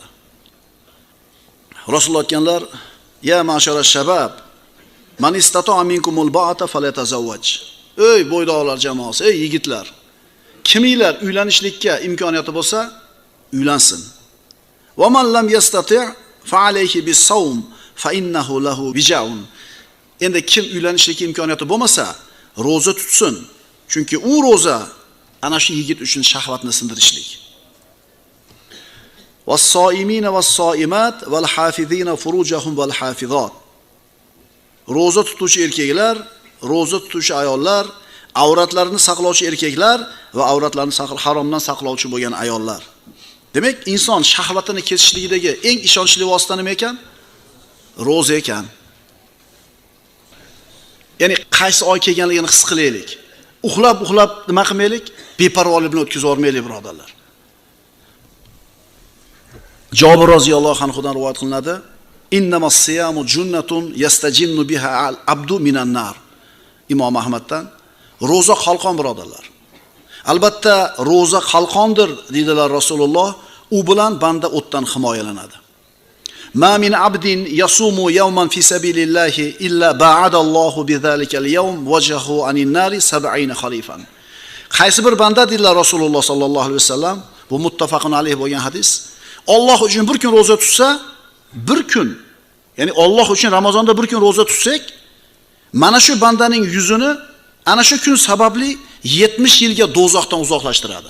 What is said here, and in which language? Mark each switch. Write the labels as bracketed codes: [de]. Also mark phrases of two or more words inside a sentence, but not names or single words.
[uz] Rasululloh aytganlar: [ar] "يا معشر شباب من استطاع منكم الباءة فليتزوج." [uz] Ey bo'ydoqlar jamoasi, ey yigitlar, kiminglar uylanishlikka imkoniyati bo'lsa, uylansin. [ar] "ومن لم يستطع فعليه بالصوم فإنه له وجاء." [uz] Endi kim uylanishlikka imkoniyati bo'lmasa, roza tutsin. Chunki u roza ana shu yigit uchun shahvatni sindirishlik. [ar] "والصائمين والصائمات والحافظين فروجهم والحافظات." [uz] Roza tutuvchi erkaklar, roza tutuvchi ayollar, avratlarini saqlovchi erkaklar va avratlarini haromdan saqlovchi bo'lgan ayollar. Demak, inson shahvatini kesishligidagi eng ishonchli vosita nima ekan? Roza ekan. Ya'ni qaysi oy kelganligini his qilaylik. Uxlab nima qilmaylik? Beparvolik bilan o'tkazib yormaylik, birodarlar. Jabir roziyallohu anhudan rivoyat qilinadi: [ar] "إنما الصيام جنة يستجن بها العبد من النار." [uz] Imom Ahmaddan. Roza qalqon, birodarlar. Albatta roza qalqondir dedilar Rasululloh. U bilan banda o'tdan himoyalanadi. [ar] "ما من عبد يصوم يوما في سبيل الله إلا باعد الله بذلك اليوم وجهه عن النار 70 خريفا." [uz] Qaysi bir banda dedilar Rasululloh [ar] صلى الله عليه وسلم, [uz] bu [ar] متفق عليه [uz] bo'lgan hadis. Alloh uchun bir kun roza tutsa, bir kun, ya'ni Alloh uchun Ramazonda bir kun roza tutsak, mana shu bandaning yuzini ana shu kun sababli 70 yilga do'zaxdan uzoqlashtiradi.